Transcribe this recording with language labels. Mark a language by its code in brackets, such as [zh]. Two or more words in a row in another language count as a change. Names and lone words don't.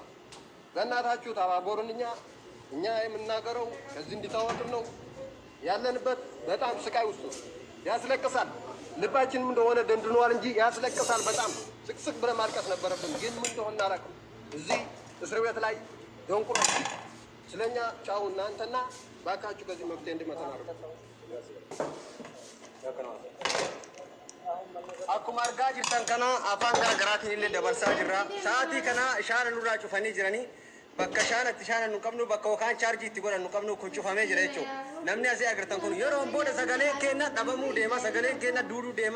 [am] በእናታችሁ ተባበሩን። እኛ የምናገረው ከዚህ እንዲታወቅም ነው። ያለንበት በጣም ስቃይ ውስጥ ያስለቅሳል። ልባችንም እንደሆነ ደንድኗል እንጂ ያስለቅሳል። በጣም ስቅስቅ ብለን ማልቀስ ነበረብን፣ ግን ምን እንደሆነ አላውቅም። እዚህ እስር ቤት ላይ ደንቁሮ ስለኛ ጫው እናንተና ባካችሁ ከዚህ መፍትሄ እንዲመጣ ነው። [om] akkuma argaa jirtan kana afaan garaagaraatiin illee dabarsaa jirra. Sa'aatii kana shaana nurraa cufanii jiranii bakka shaanatti shaana nu qabnu bakka yookaan chaarjii itti godhan nu qabnu kun cufamee jira jechuudha. Namni asii agartan kun yeroo booda sagaleen keenya dhabamuu deema, sagaleen keenya duuduu deema.